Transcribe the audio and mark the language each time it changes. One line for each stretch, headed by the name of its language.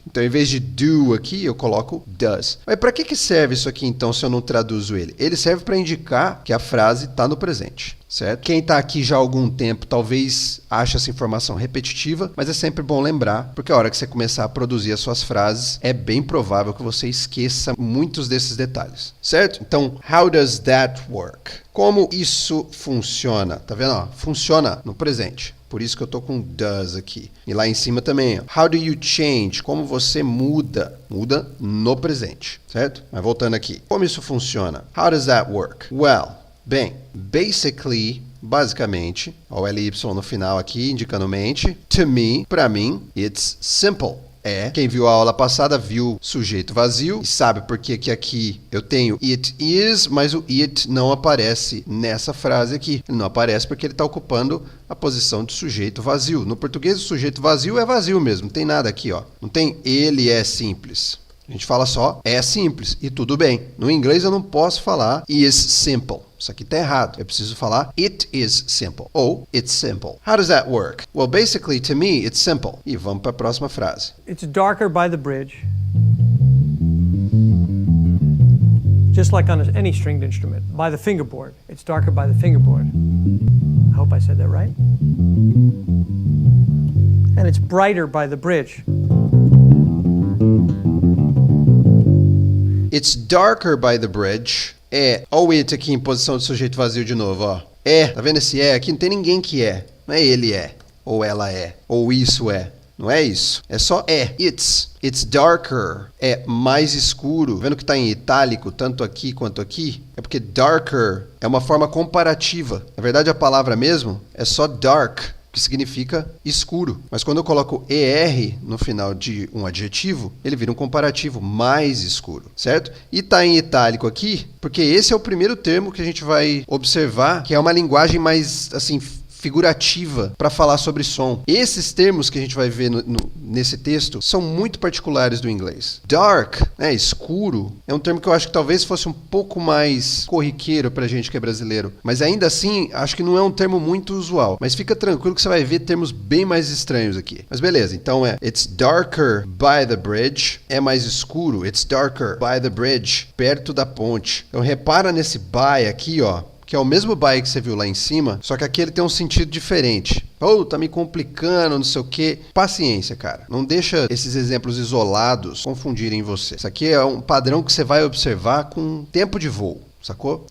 Portuguese: Então, em vez de do aqui, eu coloco does. Mas para que serve isso aqui, então, se eu não traduzo ele? Ele serve para indicar que a frase está no presente, certo? Quem está aqui já há algum tempo, talvez ache essa informação repetitiva, mas é sempre bom lembrar, porque a hora que você começar a produzir as suas frases, é bem provável que você esqueça muitos desses detalhes, certo?
English: Então, how does that work?
Portuguese: Como isso funciona? Tá vendo? Funciona no presente. Por isso que eu estou com does aqui. E lá em cima também.
English: How do you change?
Portuguese: Como você muda? Muda no presente, certo? Mas voltando aqui. Como isso funciona?
English: How does that work?
Portuguese: Well, bem, basicamente, o LY no final aqui, indicando mente.
English: To me,
Portuguese: para mim,
English: it's simple.
Portuguese: Quem viu a aula passada viu sujeito vazio e sabe por que aqui eu tenho it is, mas o it não aparece nessa frase aqui. Ele não aparece porque ele está ocupando a posição de sujeito vazio. No português, o sujeito vazio é vazio mesmo, não tem nada aqui, ó. Não tem ele é simples. A gente fala só é simples e tudo bem. No inglês eu não posso falar
English: is simple.
Portuguese: Isso aqui está errado. Eu preciso falar
English: it is simple
Portuguese: ou
English: it's simple. How does that work? Well, basically, to me, it's simple.
Portuguese: E vamos para a próxima frase.
English: It's darker by the bridge. Just like on any stringed instrument. By the fingerboard. It's darker by the fingerboard. I hope I said that right. And it's brighter by the bridge. It's darker by the bridge.
Portuguese: Ó o it aqui em posição de sujeito vazio de novo, ó. Tá vendo esse aqui? Não tem ninguém que não é ele ou ela ou isso Não é isso. É só
English: It's darker.
Portuguese: É mais escuro. Vendo que está em itálico, tanto aqui quanto aqui? É porque darker é uma forma comparativa. Na verdade, a palavra mesmo é só dark, que significa escuro. Mas quando eu coloco ER no final de um adjetivo, ele vira um comparativo, mais escuro, certo? E está em itálico aqui, porque esse é o primeiro termo que a gente vai observar, que é uma linguagem mais, assim, figurativa para falar sobre som. Esses termos que a gente vai ver nesse texto são muito particulares do inglês. Dark, escuro, é um termo que eu acho que talvez fosse um pouco mais corriqueiro pra gente que é brasileiro. Mas ainda assim, acho que não é um termo muito usual. Mas fica tranquilo que você vai ver termos bem mais estranhos aqui. Mas beleza, então
English: It's darker by the bridge.
Portuguese: É mais escuro.
English: It's darker by the bridge.
Portuguese: Perto da ponte. Então repara nesse by aqui, ó. Que é o mesmo by que você viu lá em cima, só que aqui ele tem um sentido diferente. Tá me complicando, não sei o quê. Paciência, cara. Não deixa esses exemplos isolados confundirem você. Isso aqui é um padrão que você vai observar com tempo de voo. Sacou?